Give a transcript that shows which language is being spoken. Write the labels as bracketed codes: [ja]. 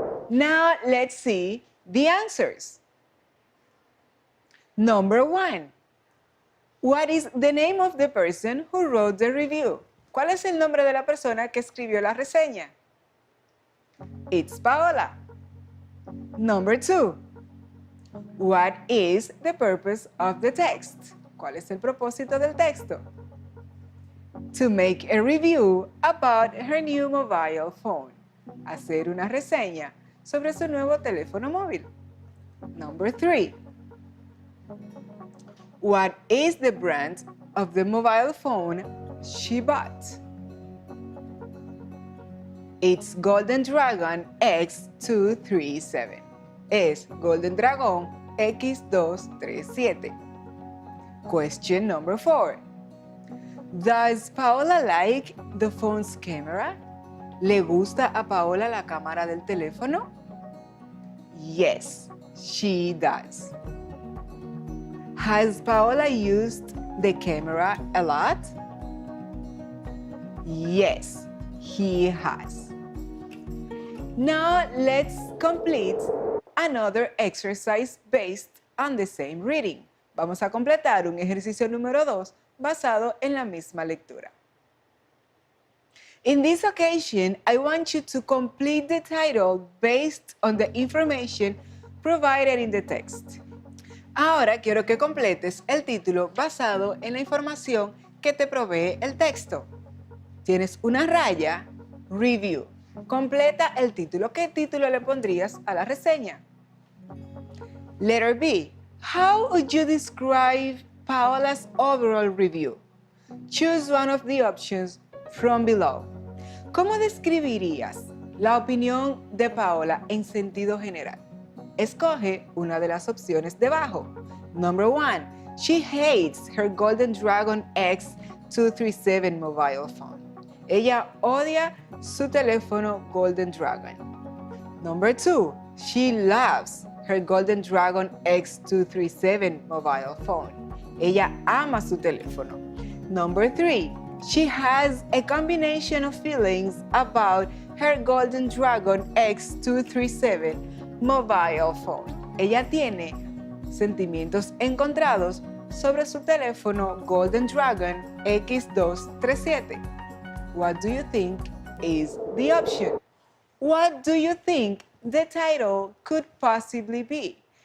[en] Now let's see the answers. Number 1. What is the name of the person who wrote the review? [es] ¿Cuál es el nombre de la persona que escribió la reseña? [en] It's Paola. Number 2. What is the purpose of the text? [es] ¿Cuál es el propósito del texto? [en] To make a review about her new mobile phone. [es] Hacer una reseña sobre su nuevo teléfono móvil. [en] Number 3. What is the brand of the mobile phone she bought? It's Golden Dragon X237. [es] Es Golden Dragon X237. [en] Question number 4. Does Paola like the phone's camera? [es] ¿Le gusta a Paola la cámara del teléfono? [en] Yes, she does. Has Paola used the camera a lot? Yes, he has. Now let's complete another exercise based on the same reading. [es] Vamos a completar un ejercicio número 2 basado en la misma lectura. [en] In this occasion, I want you to complete the title based on the information provided in the text. [es] Ahora quiero que completes el título basado en la información que te provee el texto. Tienes una raya, review. Completa el título. ¿Qué título le pondrías a la reseña? [en] Letter B. How would you describe Paola's overall review? Choose one of the options from below. [es] ¿Cómo describirías la opinión de Paola en sentido general? Escoge una de las opciones debajo. [en] Number 1. She hates her Golden Dragon X237 mobile phone. [es] Ella odia su teléfono Golden Dragon. [en] Number 2. She loves her Golden Dragon X237 mobile phone. [es] Ella ama su teléfono. [en] Number 3. She has a combination of feelings about her Golden Dragon X237 mobile phone. [es] Ella tiene sentimientos encontrados sobre su teléfono Golden Dragon X237. [en] What do you think is the option? What do you think the title could possibly be?